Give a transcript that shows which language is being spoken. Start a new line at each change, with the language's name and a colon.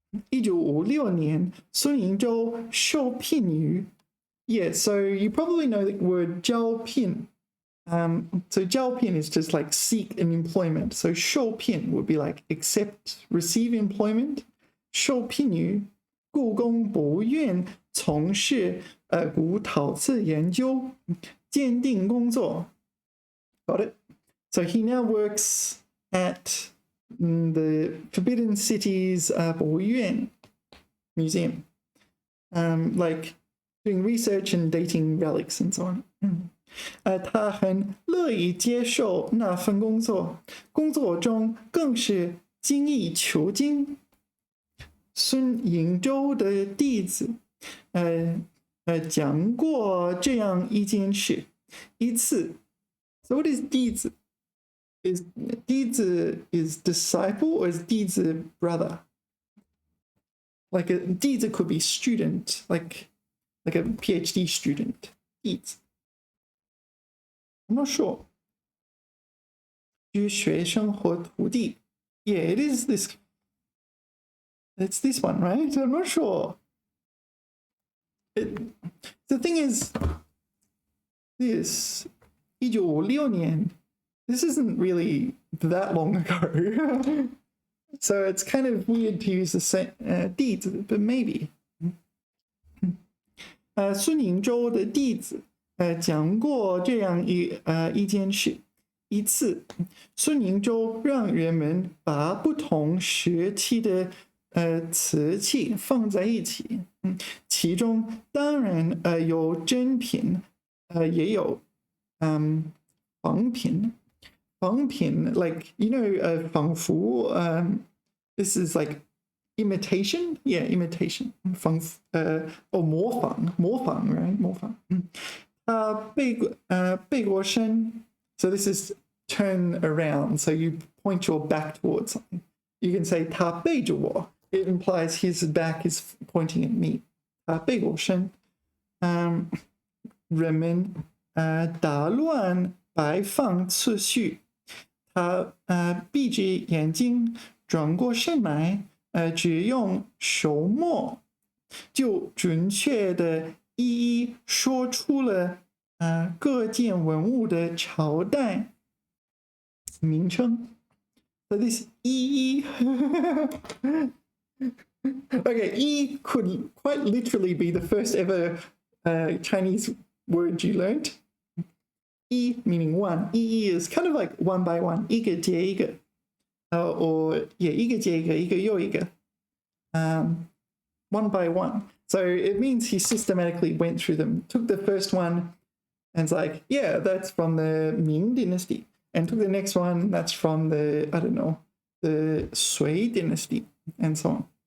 Chinese: 1956年孙迎洲受聘于
English: Yeah, so you probably know the word 招聘. So 招聘 is just like seek an employment. So 受聘 would be like accept, receive employment.
Chinese: 受聘于故宫博物院从事古陶瓷研究鉴定工作。
English: Got it? So he now works at the Forbidden City's 博物院 museum, like doing research and dating relics and so on.
Chinese: 他很乐意接受那份工作，工作中更是精益求精。孙迎洲的弟子，讲过这样一件事，一次。
English: So what is 弟子? Is 弟子 is disciple or is 弟子 brother? Like a 弟子 could be student, like a PhD student. 弟子 I'm not sure.
Chinese: 居学生或徒弟
English: Yeah, it is this. It's this one, right? I'm not sure. The thing is, this 1956年 this isn't really that long ago. So it's kind of weird to use the same 弟子 but maybe.
Chinese: 孙宁州的弟子讲过这样一件事。一次，孙宁州让人们把不同时期的瓷器放在一起，其中当然有真品，也有仿品。
English: 仿品 like you know 仿佛 this is like imitation, yeah, imitation 仿or 模仿 right 模仿。背过身 so this is turn around, so you point your back towards something. You can say
Chinese: 他背着我
English: it implies his back is pointing at me.
Chinese: 他背过身人们打乱摆放次序，他闭着眼睛转过身来，只用手摸，就准确的一一说出了各件文物的朝代名称。
English: So this 一一 okay, 一 could quite literally be the first ever Chinese word you learned. 一 meaning one. 一 is kind of like one by one.
Chinese: 一个接一个 or yeah, 一个接一个，一个又一个 one by one.
English: So it means he systematically went through them, took the first one and it's like, yeah, that's from the Ming dynasty, and took the next one, that's from the, I don't know, the Sui dynasty, and so on.